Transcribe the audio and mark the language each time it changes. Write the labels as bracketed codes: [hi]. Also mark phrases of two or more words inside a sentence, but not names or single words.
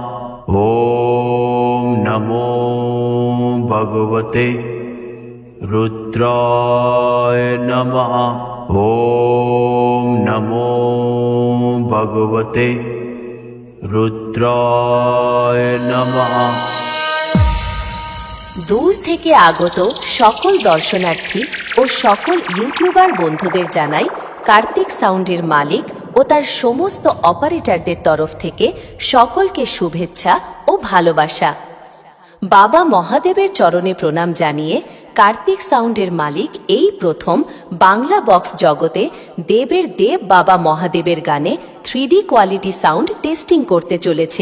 [sa] ॐ नमो भगवते रुद्राय नमः। ॐ नमो भगवते रुद्राय नमः। [bn] দূর থেকে আগত সকল দর্শনার্থী ও সকল ইউটিউবার বন্ধুদের জানাই কার্তিক সাউন্ডের মালিক ও তার সমস্ত অপারেটরদের তরফ থেকে সকলকে শুভেচ্ছা ও ভালোবাসা। বাবা মহাদেবের চরণে প্রণাম জানিয়ে কার্তিক সাউন্ডের মালিক এই প্রথম বাংলা বক্স জগতে দেবের দেব বাবা মহাদেবের গানে 3D [en] quality sound testing [bn] করতে চলেছে।